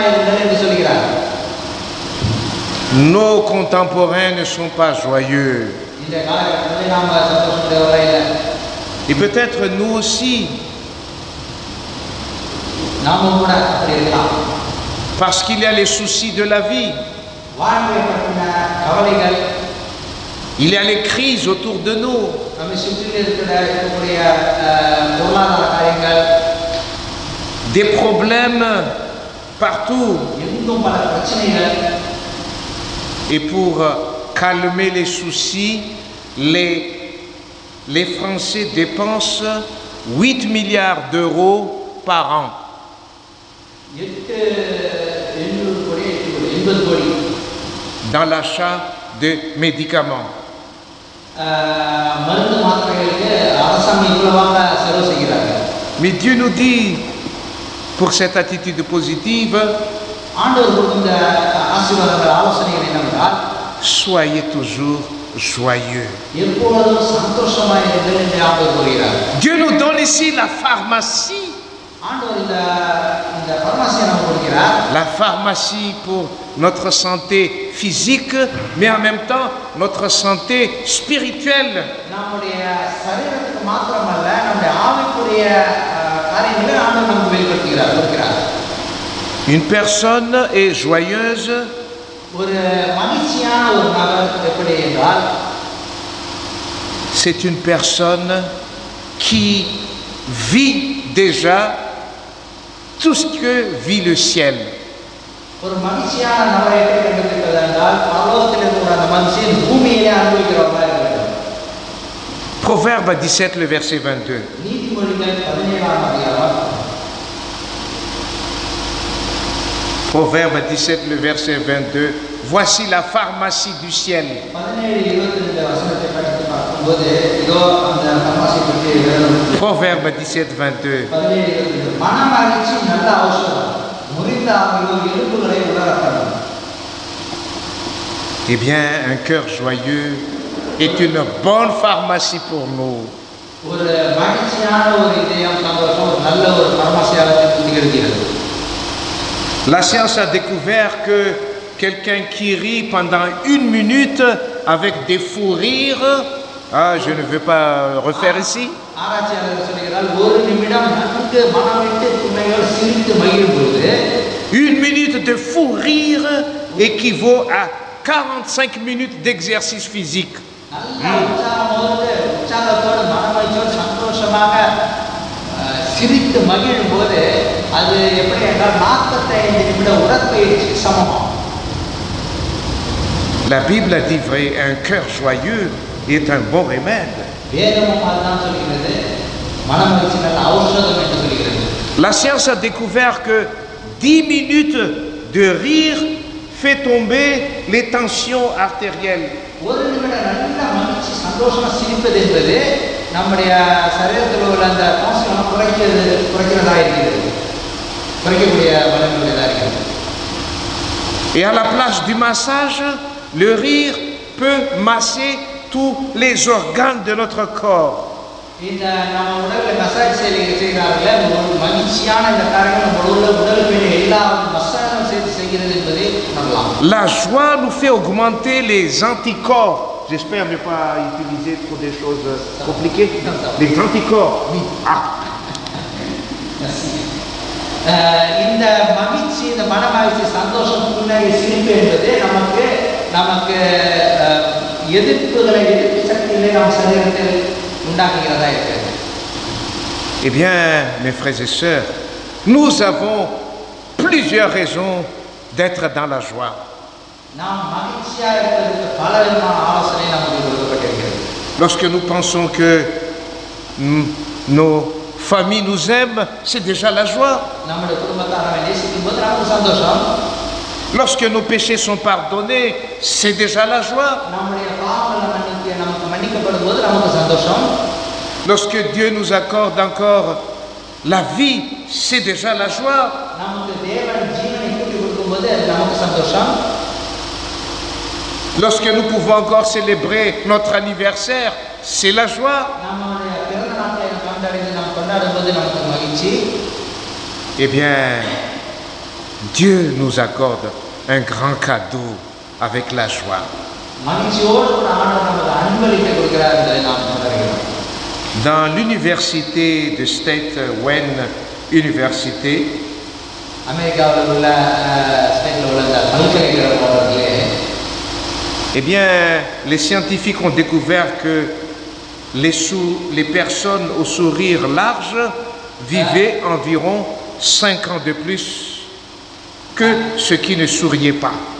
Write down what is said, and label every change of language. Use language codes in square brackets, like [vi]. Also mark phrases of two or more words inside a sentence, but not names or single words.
[fr] Nos contemporains ne sont pas joyeux. [ta] இந்த காலகட்டத்தில் நாம் சந்தோஷப்படுறவரா இல்லை. [fr] Et peut-être nous aussi, [ta] நாமும் கூட அப்படி இருக்கலாம். [fr] parce qu'il y a les soucis de la vie, [ta] வாழ்வை பற்றின கவலைகள், [fr] il y a les crises autour de nous, [ta] நம்மை சுற்றில் இருக்கக்கூடிய பொருளாதார காரியங்கள், [fr] des problèmes partout. [ta] எங்கும் பல பிரச்சனைகள். [fr] Et pour calmer les soucis, les Français dépensent 8 milliards d'euros par an. [ta] 80 கோடி [fr] dans l'achat de médicaments. [ta] மருந்து மாத்திரைகளுக்கு அரசாங்கம் இவ்வளவாக செலவு செய்கிறார்கள். [fr] Mais Dieu nous dit, pour cette attitude positive, [ta] ஆண்டவர் கொடுத்த ஆசீர்வாதங்கள் ஆலோசனைகள் என்னவென்றால், [fr] soyez toujours joyeux. [ta] எப்பொழுதும் சந்தோஷமாய் இருங்கள் என்று ஆண்டவர் கூறுகிறார். [fr] Dieu nous donne ici la pharmacie. [ta] ஆண்டவர் இந்த பார்மசியை நமக்கு கொடுக்கிறார். [fr] La pharmacie pour notre santé physique, mais en même temps notre santé spirituelle. [ta] நம்முடைய சரீரத்துக்கு மாத்திரமல்ல, நம்முடைய ஆவிக்குரிய காரியங்களை ஆண்டவர் நமக்கு வெளிப்படுத்துகிறார். [fr] Une personne est joyeuse [ta] ஒரு மகிழ்ச்சியான ஒரு நபர் எப்படி என்றால், [fr] c'est une personne qui vit déjà tout ce que vit le ciel. [ta] ஒரு மகிழ்ச்சியான நபரை எப்படி கண்டுபிடிப்பது என்றால், பரலோகத்தில் இருக்கிற அந்த மனுஷன் பூமியிலே அனுபவிக்கிறவர்களாக இருக்க வேண்டும். [fr] Proverbe 17, le verset 22. [ta] நீதிமொழிகள் 17ஆம் அதிகாரம். [fr] Proverbe 17, le verset 22. Voici la pharmacie du ciel. [ta] 17:22 வசனத்தை படித்து பார்க்கும்போது இதோ அந்த பார்மசியை பற்றி எழுதப்பட்டிருக்கிறது. [fr] Proverbe 17, 22. [ta] 17:22 மனமகிழ்ச்சி நல்ல ஔஷதம், முறிந்த ஆவியோ எலும்புகளை உலரப்படும். [fr] Eh bien, un cœur joyeux est une bonne pharmacie pour nous. [ta] ஒரு மகிழ்ச்சியான ஒரு இதயம் சந்தோஷம் ஒரு நல்ல ஒரு பார்மசியாக திகழ்கிறது. [fr] La science a découvert que quelqu'un qui rit pendant 1 minute avec des fous rires, je ne veux pas refaire ici. [ta] ஆராய்ச்சியாளர்கள் சொல்கிறார்கள், ஒரு நிமிடம் நன்கு மனமிட்டு துணையோடு சிரித்து மகிழும் பொழுது [fr] 1 minute de fou rire équivaut à 45 minutes d'exercice physique. [ta] நல்ல உற்சாகத்தோடு மனமகிழ்ச்சியோடு சந்தோஷமாக சிரித்து மகிழும் போது அது எப்படி என்றால் 45 நிமிட உடற்பயிற்சி சமம். [fr] La Bible a dit vrai, un cœur joyeux est un bon remède. [ta] வேதமும் அதுதான் சொல்கிறது, மனமகிழ்ச்சி நல்ல ஔஷதம் என்று சொல்கிறது. [fr] La science a découvert que 10 minutes de rire fait tomber les tensions artérielles. [ta] ஒரு நிமிட நல்ல மகிழ்ச்சி சந்தோஷமா சிரிப்பது என்பது நம்முடைய சரீரத்தில் உள்ள அந்த கான்ஸ்டன்ட் குறைக்கிறதா இருக்கிறது, குறைக்கக்கூடிய பலனுடையதாக இருக்கிறது. [fr] Et à la place du massage, le rire peut masser tous les organes de notre corps. [ta] இந்த நம்ம உடலில் மசாஜ் செய்கிறார்கள், ஒரு மகிழ்ச்சியான இந்த காரியங்கள் நம்ம உடலுக்கு எல்லா மசாஜும் சேர்த்து செய்கிறது என்பதை உணரலாம். [fr] La joie nous fait augmenter les anticorps. J'espère ne pas utiliser trop des choses compliquées. Les anticorps. Oui. [ta] இந்த மகிழ்ச்சி, இந்த மனமகிழ்ச்சி, சந்தோஷம், புன்னகை, சிரிப்பு என்பது நமக்கு எதிர்ப்பு சக்திகளை நம் சரீரத்தில் உண்டாக்குகிறதா இருக்கிறது. [fr] Eh bien, mes frères et sœurs, nous avons plusieurs raisons d'être dans la joie. [ta] நாம் மகிழ்ச்சியாக இருப்பதற்கு பல விதமான ஆலோசனை நமக்கு கொடுக்கப்பட்டிருக்கிறது. [fr] Lorsque nous pensons que nos familles nous aiment, c'est déjà la joie. [ta] நம்முடைய குடும்பத்தாரை நேசிக்கும் போது நமக்கு சந்தோஷம். [fr] Lorsque nos péchés sont pardonnés, c'est déjà la joie. [ta] நம்முடைய பாவங்கள் நமக்கு மன்னிக்கப்படும் போது நமக்கு சந்தோஷம். [fr] Lorsque Dieu nous accorde encore la vie, c'est déjà la joie. [ta] நமக்கு தேவன் ஜீவனை கூட்டி கொடுக்கும்போது நமக்கு சந்தோஷம். [fr] Lorsque nous pouvons encore célébrer notre anniversaire, c'est la joie. [ta] நம்முடைய பிறந்த நாளை கொண்டாடி நாம் கொண்டாடும் போது நமக்கு மகிழ்ச்சி. [fr] Eh bien, Dieu nous accorde un grand cadeau avec la joie. Dans l'université de State Wen Université, eh bien, les scientifiques ont découvert que les personnes au sourire large vivaient environ 5 ans de plus que ceux qui ne souriaient pas.